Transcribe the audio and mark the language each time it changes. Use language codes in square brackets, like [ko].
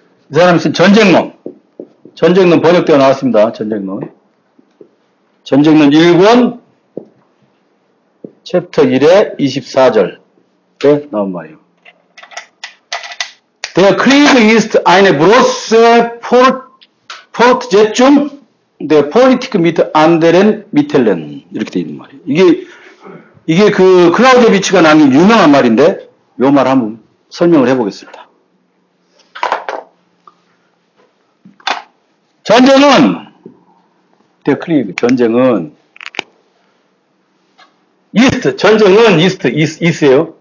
[ko] 이 사람은 전쟁론. 전쟁론 번역되어 나왔습니다. 전쟁론. 전쟁론 1권 챕터 1의 24절에 나온 말이에요. [de] Der Krieg ist eine große Fortsetzung der Politik mit anderen Mitteln. [ko] 이렇게 되어 있는 말이에요. 이게 그 클라우데비츠가 남긴 유명한 말인데 요 말 한번 설명을 해보겠습니다. 전쟁은, 데크리그, 전쟁은, 이스트, 전쟁은 이스트, 이스예요.